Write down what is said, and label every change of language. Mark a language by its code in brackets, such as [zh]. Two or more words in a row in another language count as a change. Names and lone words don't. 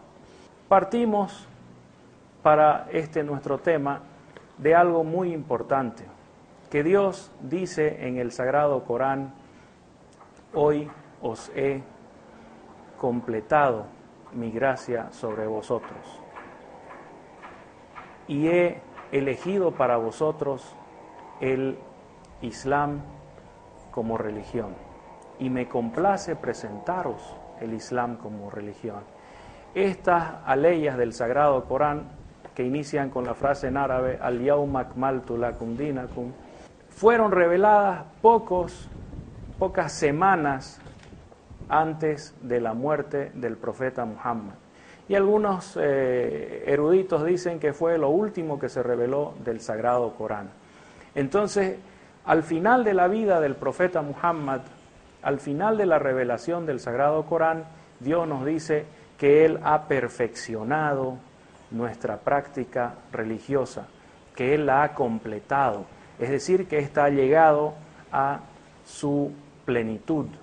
[es] Partimos para nuestro tema de algo muy importante, que Dios dice en el Sagrado Corán: hoy os he completado mi gracia sobre vosotros y he elegido para vosotros el Islam como religión, y me complace presentaros el Islam como religión. Estas aleyas del Sagrado Corán, que inician con la frase en árabe [ar] اليوم أكملت لكم دينكم, [es] fueron reveladas pocas semanas antes de la muerte del profeta Muhammad. Y algunos eruditos dicen que fue lo último que se reveló del Sagrado Corán. Entonces, al final de la vida del profeta Muhammad, al final de la revelación del Sagrado Corán, Dios nos dice que Él ha perfeccionado nuestra práctica religiosa, que Él la ha completado, es decir, que ésta ha llegado a su plenitud.